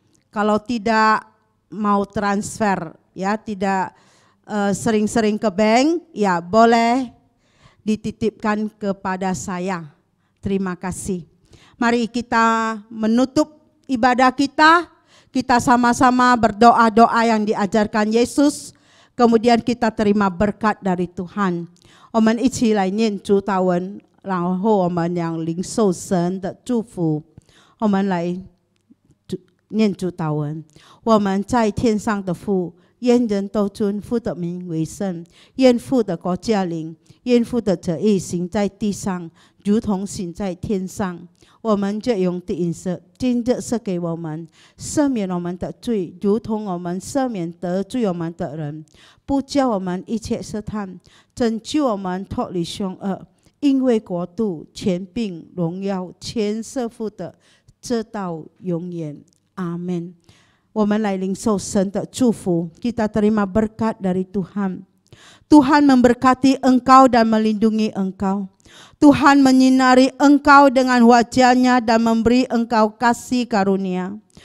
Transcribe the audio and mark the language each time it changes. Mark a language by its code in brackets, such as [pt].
[id] Kalau tidak mau transfer, ya tidak sering-sering ke bank, ya boleh dititipkan kepada saya. Terima kasih. Mari kita menutup ibadah kita. Kita sama-sama berdoa-doa yang diajarkan Yesus. Kemudian kita terima berkat dari Tuhan. [zh] 我们一起来念主祷文，然后我们要领受神的祝福。我们来念主祷文。我们在天上的父，愿人都尊父的名为圣，愿父的国降临，愿父的旨意行在地上，如同行在天上。我们这用的饮食，今日赐给我们，赦免我们的罪，如同我们赦免得罪我们的人，不叫我们一切试探，拯救我们脱离凶恶。因为国度、权柄、荣耀，全是父的，直到永远。阿门。我们来领受神的祝福， [id] kita terima berkat dari Tuhan. Tuhan memberkati engkau dan melindungi engkau. Tuhan menyinari engkau dengan wajah-Nya dan memberi engkau kasih karunia.